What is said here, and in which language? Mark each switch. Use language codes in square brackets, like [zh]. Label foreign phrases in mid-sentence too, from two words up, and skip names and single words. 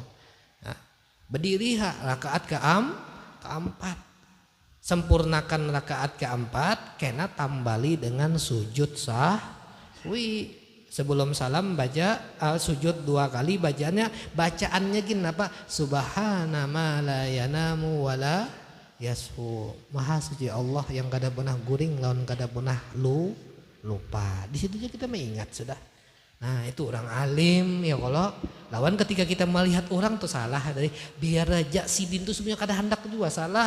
[id] Nah, berdiri rakaat keempat. Sempurnakan rakaat keempat kena tambali dengan sujud sahwi. Sebelum salam baca sujud 2 kali bacaannya gini apa? [ar] Subhana ma la yanamu wala yasfu. [bjn] Maha suci Allah yang kada pernah guring lawan kada pernah lupa. Di situ aja kita mengingat sudah. Nah, itu orang alim ya kalau lawan ketika kita melihat orang tuh salah dari biar aja sidin tuh sebenarnya kada hendak juga salah.